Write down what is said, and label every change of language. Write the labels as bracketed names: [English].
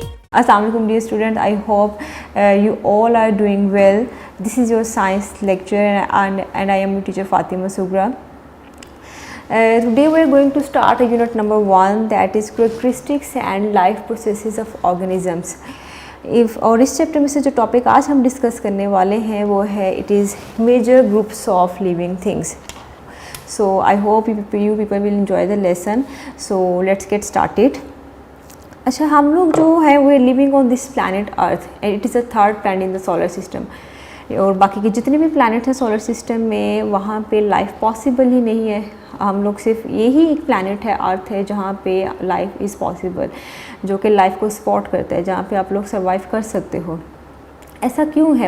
[English] Assalamualaikum dear students, I hope you all are doing well. This is your science lecture and I am your teacher Fatima Sugra. Today we are going to start a unit number 1, that is characteristics and life processes of organisms. [Hindi] और इस chapter में से जो topic आज हम discuss करने वाले हैं वो है [English] It is major groups of living things. So I hope you people will enjoy the lesson. So let's get started. [Hindi] अच्छा, हम लोग जो है वो [English] Living on this planet earth and it is a third planet in the solar system. [Hindi] और बाकी के जितने भी प्लानट हैं सोलर सिस्टम में वहाँ पे लाइफ पॉसिबल ही नहीं है. हम लोग सिर्फ यही एक प्लानट है अर्थ है जहाँ पे [English] life is possible, [Hindi] जो कि लाइफ को सपोर्ट करता है, जहाँ पे आप लोग सर्वाइव कर सकते हो. ऐसा क्यों है?